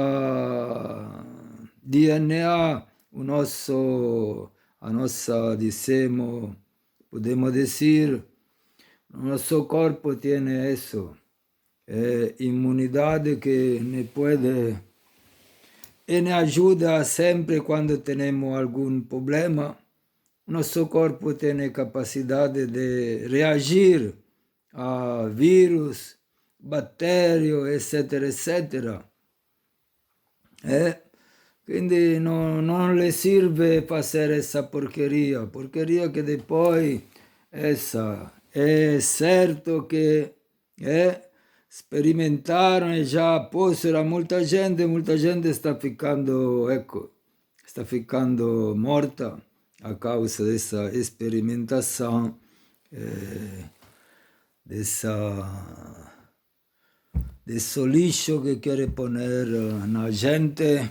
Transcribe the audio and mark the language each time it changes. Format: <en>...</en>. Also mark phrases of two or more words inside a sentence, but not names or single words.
<pt>DNA, a nossa, diciamo, podemos dizer, o nosso corpo tem isso, imunidade que ne pode e ne ajuda sempre quando temos algum problema. Nosso corpo tem capacidade de reagir a vírus, bactérias, etc, etc.</pt> <it>Quindi non le serve</it> <pt>fazer essa porqueria que depois essa é certo que sperimentaram e já possono a muita gente está ficando, está ficando morta a causa dessa experimentação, desse lixo que quer poner na gente.</pt>